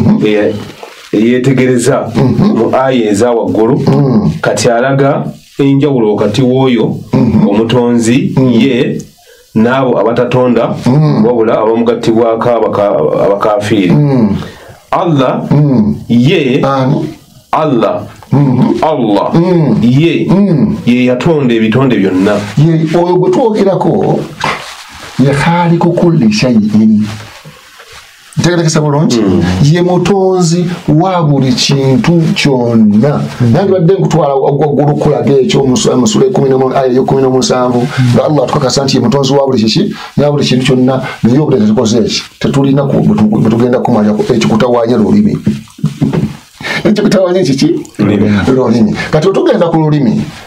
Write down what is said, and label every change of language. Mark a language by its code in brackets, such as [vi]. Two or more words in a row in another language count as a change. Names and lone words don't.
[lg] eyeetegereza mu aya eza waggulu kati alaga enjawulo wakati w'oyo omutonzi ye n'abo abatatonda wabula abamugattibwako abakafiiri Allah ye Allah Allah ye yatonda ebitonde byonna oyo gwe twogerako ye [ar] خالق كل شيء [lg] ntegerekesa bulungi ye mutonzi wa buli kintu kyonna nange badde nkutwala waggulu kulaga ekyo musula 17 nga Allah tukakasa nti ye mutonzi wa buli kiki ya buli kintu kyonna naye obulezi tukoze eki tetulina bwetugenda kumalako ekikutawanya lulimi ekikutawanya ekiki lulimi kati otugenda ku lulimi